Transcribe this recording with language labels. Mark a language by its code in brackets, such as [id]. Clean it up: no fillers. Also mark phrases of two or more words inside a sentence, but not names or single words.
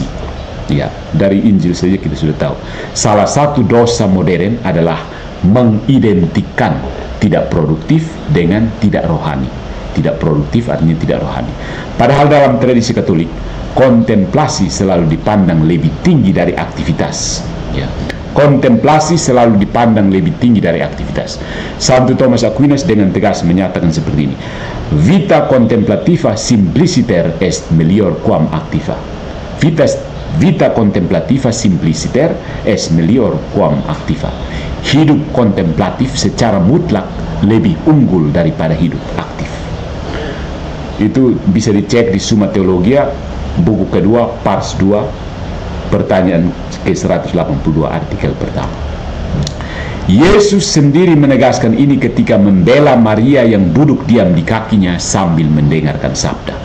[id] Ya, dari Injil saja kita sudah tahu. Salah satu dosa modern adalah mengidentikan tidak produktif dengan tidak rohani. Tidak produktif artinya tidak rohani. Padahal dalam tradisi Katolik, kontemplasi selalu dipandang lebih tinggi dari aktivitas. Ya. Kontemplasi selalu dipandang lebih tinggi dari aktivitas. Santo Thomas Aquinas dengan tegas menyatakan seperti ini: [la] Vita contemplativa simpliciter est melior quam activa. Vita contemplativa simpliciter est melior quam activa. [id] Hidup kontemplatif secara mutlak lebih unggul daripada hidup aktif. Itu bisa dicek di Summa Theologia, buku kedua, pars 2, pertanyaan ke-182, artikel pertama. Yesus sendiri menegaskan ini ketika membela Maria yang duduk diam di kakinya sambil mendengarkan sabda.